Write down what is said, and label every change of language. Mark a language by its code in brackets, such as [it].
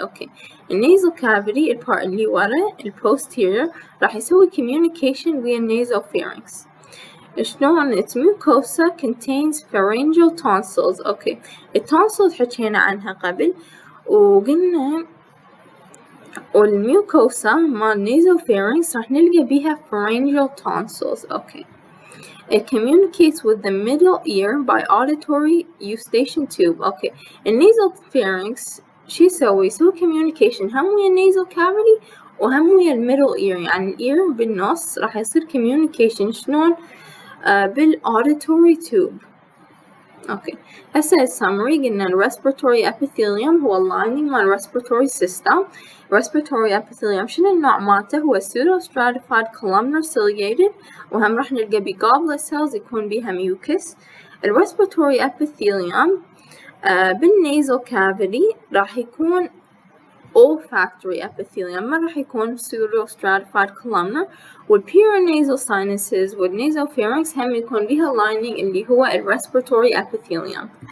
[en] Okay, the nasal cavity [ar] البارت اللي ورا [en] posterior [ar] راح يسوي [en] communication via nasopharynx. شلون؟ its mucosa contains pharyngeal tonsils. [ar] Okay, التونسلز حكينا عنها قبل وقلنا والميوكوسا مال nasopharynx راح نلقى بيها pharyngeal tonsils. [en] Okay. It communicates with the middle ear by auditory eustachian tube. Okay. [ar] النasopharynx شو يسوي؟ يسوي communication هم ويا النasal cavity وهم ويا middle ear، يعني ear بالنص راح يصير communication. شلون؟ بالauditory tube. Okay. هسه السمري قلنا ال respiratory epithelium هو lining مال respiratory system. respiratory epithelium شنو النوع مالته؟ هو pseudo stratified columnar ciliated، وهم راح نلقى بيه goblet cells يكون بيها mucus. ال respiratory epithelium بالنasal cavity راح يكون olfactory epithelium، ما راح يكون pseudo stratified columnar. والparanasal sinuses والnasopharynx هم يكون بيها lining اللي هو ال respiratory epithelium.